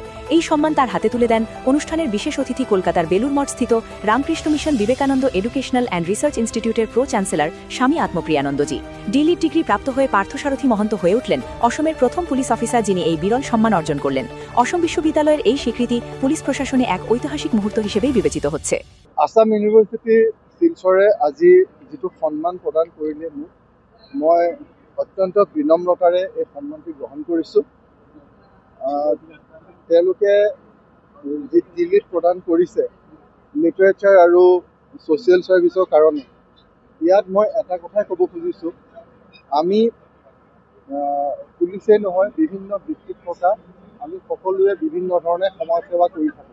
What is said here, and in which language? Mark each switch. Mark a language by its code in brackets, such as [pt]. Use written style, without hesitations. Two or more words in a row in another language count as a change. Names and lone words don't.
[bn] এই সম্মান তার হাতে তুলে দেন অনুষ্ঠানের বিশেষ অতিথি কলকাতার বেলুর মঠ স্থিত রামকৃষ্ণ মিশন বিবেকানন্দ এডুকেশনাল অ্যান্ড রিসার্চ ইনস্টিটিউটের [en] pro chancellor [bn] স্বামী আত্মপ্রিয়ানন্দজি। ডেলিট ডিগ্রি প্রাপ্ত হয়ে পার্থসারথী মহন্ত হয়ে উঠলেন অসমের প্রথম পুলিশ অফিসার, যিনি এই বিরল সম্মান অর্জন করলেন। অসম বিশ্ববিদ্যালয়ের এই স্বীকৃতি পুলিশ প্রশাসনে এক ঐতিহাসিক মুহূর্ত হিসেবেই বিবেচিত হচ্ছে। [as] আসাম ইউনিভাৰ্চিটি শিলচৰে আজি যিটো সন্মান প্ৰদান কৰিলে মোক, মই অত্যন্ত বিনম্ৰতাৰে এই সন্মানটি গ্ৰহণ কৰিছোঁ। তেওঁলোকে যি ডিলিট প্ৰদান কৰিছে লিটাৰেচাৰ আৰু [en] social service [as] কাৰণে, ইয়াত মই এটা কথাই ক'ব খুজিছোঁ, আমি পুলিচেই নহয়, বিভিন্ন বৃত্তিত থকা আমি সকলোৱে বিভিন্ন ধৰণে সমাজ সেৱা কৰি থাকোঁ।